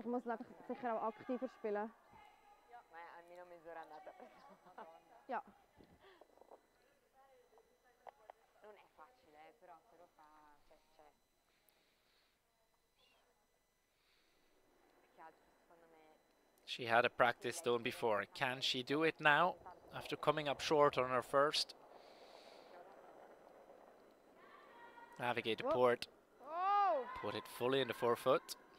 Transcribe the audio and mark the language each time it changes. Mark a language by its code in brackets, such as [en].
[de] Ich muss einfach sicher auch aktiver spielen. [it] Ma è almeno mezz'ora andata. [de] Ja. [it] Non è facile, però se lo fa, cioè. Più che altro, secondo me, [en] She had a practice stone before. Can she do it now after coming up short on her first? Navigate the Whoop. port. Oh! Put it fully in the 4-foot.